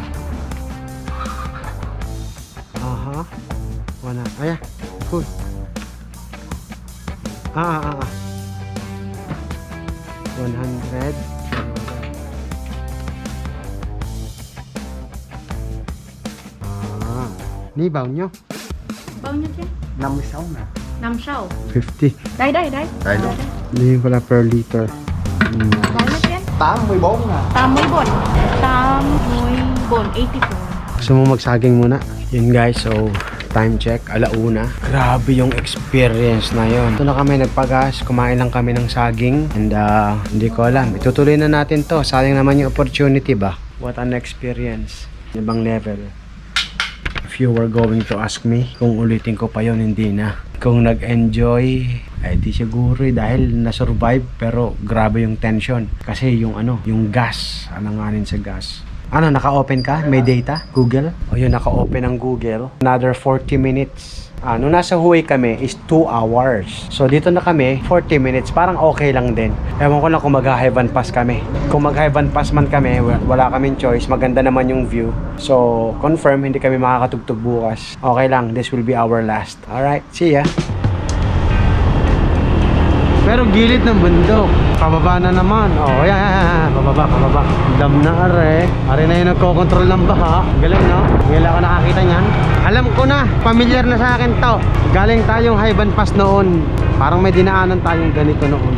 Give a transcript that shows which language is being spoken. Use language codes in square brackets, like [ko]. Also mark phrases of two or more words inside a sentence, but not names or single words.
[tl] Aha. Wala. Ayan. Cool. 100. [vi] Ni bao nhiêu? Bao nhiêu chứ? 56 nè. 56. 50. Đây. Đây luôn. [tl] Ni pala [en] per liter. [vi] Bao nhiêu chứ? 84 nè. 84. 84. [tl] Gusto mo magsaging muna? Yun guys, [en] so time check, [tl] alauna. Grabe yung experience na yon. Ito na kami nagpagas, kumain lang kami ng saging. And hindi ko alam, itutuloy na natin to. Sayang naman yung opportunity ba? [en] What an experience. Ibang level. If you were going to ask me [tl] kung ulitin ko pa yon, hindi na. Kung nag-enjoy, ay di siguro dahil na-survive, pero grabe yung tension. Kasi yung yung gas, alanganin sa gas. Ano, naka-open ka? May data? Google? O yun, naka-open ang Google. [en] Another 40 minutes. [tl] Nung nasa Huwei kami [en] is 2 hours. [tl] So dito na kami, 40 minutes. Parang okay lang din. Ewan ko lang kung mag-Heaven Pass kami. Kung mag-Heaven Pass man kami, wala kaming choice. Maganda naman yung view. So, confirm, hindi kami makakatugtog bukas. Okay lang, [en] this will be our last. Alright, see ya. [tl] Pero gilid ng bundok. Pababa na naman. Oh, yan. Pababa. Dam na are. Are na yung nagkocontrol ng baha. Galing, no? Ngayon ako nakakita niyan. Alam ko na. Familiar na sa akin to. Galing tayong Heaven Pass noon. Parang may dinaanan tayong ganito noon.